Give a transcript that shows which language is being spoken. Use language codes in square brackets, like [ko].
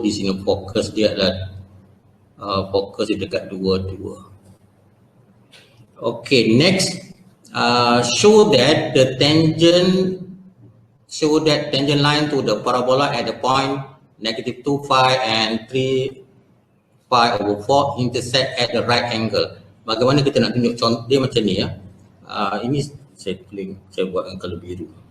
[ms] Di sini fokus dia adalah fokus dia dekat 2. [en] Okay, next, show that tangent line to the parabola at the point -2 phi and 3 pi over 4 intersect at the right angle. [ms] Bagaimana kita nak tunjuk contoh dia macam ni, ya. Ini saya buat dengan color biru.